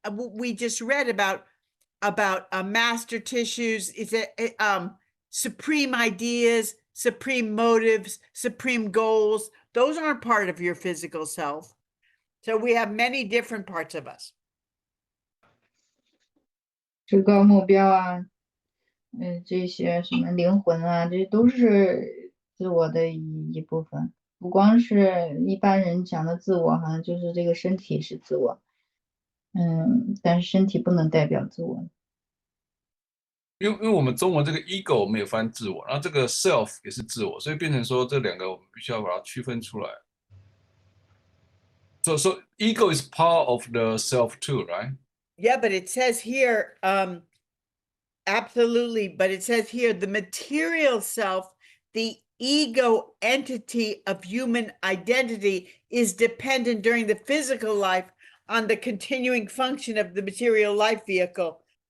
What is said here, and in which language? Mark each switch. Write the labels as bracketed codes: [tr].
[en] We just read about master tissues. Is it supreme ideas, supreme motives, supreme goals? Those aren't part of your physical self. So we have many different parts of us. [zh] 至高目标啊，这些什么灵魂啊，这都是自我的一部分。不光是一般人讲的自我，好像就是这个身体是自我，但是身体不能代表自我。因为我们中文这个 ego 我们也翻自我，然后这个 self 也是自我，所以变成说这两个我们必须要把它区分出来。 [en] So ego is part of the self too, right? Yeah, but it says here, absolutely, but it says here the material self, the ego entity of human identity, is dependent during the physical life on the continuing function of the material life vehicle.